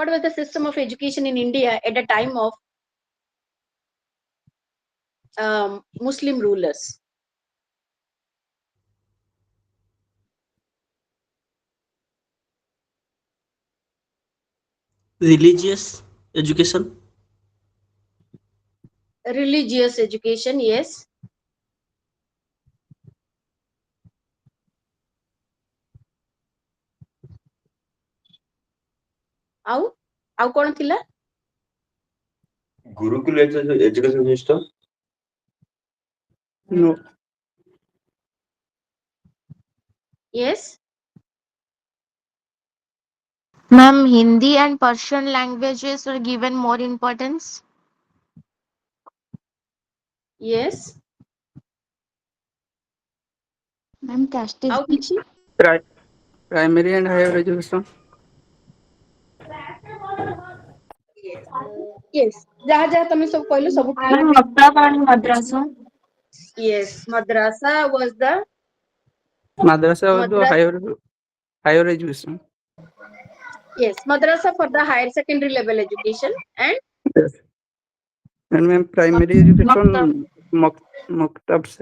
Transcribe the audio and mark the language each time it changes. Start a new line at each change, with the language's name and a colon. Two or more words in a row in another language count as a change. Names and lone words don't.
English: What was the system of education in India at the time of Muslim rulers? Religious education. Religious education, yes.
Odia: ଆଉ କଣ ଥିଲା?
English: Gurukul education system. No. Yes. Ma'am, Hindi and Persian languages were given more importance. Yes. Ma'am, caste is
Odia: ଆଉ କିଛି?
English: Primary and higher education. Yes.
Odia: ଯାହା ଯାହା ତମେ ସବୁ କହିଲ ସବୁ ଠିକ.
English: Ma'am, Maktaba and madrasa. Yes, madrasa was the Madrasa was the higher education. Yes, madrasa for the higher secondary level education, and Yes. And ma'am, primary education, Maktab se.